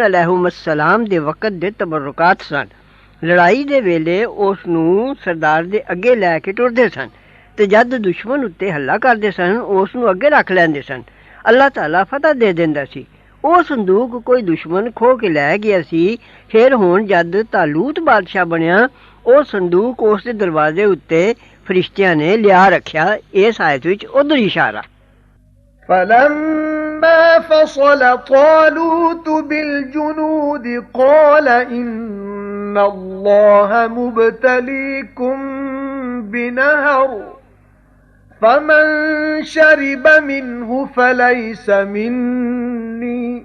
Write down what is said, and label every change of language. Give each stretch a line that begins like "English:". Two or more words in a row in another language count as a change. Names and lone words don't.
Punjabi: ਅਲੈਹਿਮੁਸਸਲਾਮ ਦੇ ਵਕਤ ਦੇ ਤਬਰੁਕਾਤ ਸਨ ਲੜਾਈ ਦੇ ਵੇਲੇ ਉਸ ਨੂੰ ਸਰਦਾਰ ਦੇ ਅੱਗੇ ਲੈ ਕੇ ਟੁਰਦੇ ਸਨ ਤੇ ਜਦ ਦੁਸ਼ਮਣ ਉੱਤੇ ਹੱਲਾ ਕਰਦੇ ਸਨ ਉਸ ਨੂੰ ਅੱਗੇ ਰੱਖ ਲੈਂਦੇ ਸਨ ਅੱਲਾਹ ਤਾਲਾ ਫਤਹ ਦੇ ਦਿੰਦਾ ਸੀ ਉਹ ਸੰਦੂਕ ਕੋਈ ਦੁਸ਼ਮਣ ਖੋਹ ਕੇ ਲੈ ਗਿਆ ਸੀ ਫਿਰ ਹੁਣ ਜਦ ਤਾਲੂਤ ਬਾਦਸ਼ਾਹ ਬਣਿਆ ਉਹ ਸੰਦੂਕ ਉਸ ਦੇ ਦਰਵਾਜ਼ੇ ਉੱਤੇ ਫਰਿਸ਼ਤਿਆਂ ਨੇ ਲਿਆ ਰੱਖਿਆ ਇਸ ਆਇਤ ਵਿੱਚ ਉਧਰ ਇਸ਼ਾਰਾ
Arabic: فَلَمَّا فَصَلَ طَالُوتُ بِالْجُنُودِ قَالَ إِنَّ اللَّهَ مُبْتَلِيكُم بِنَهَرٍ فَمَن شَرِبَ مِنْهُ فَلَيْسَ مِنِّي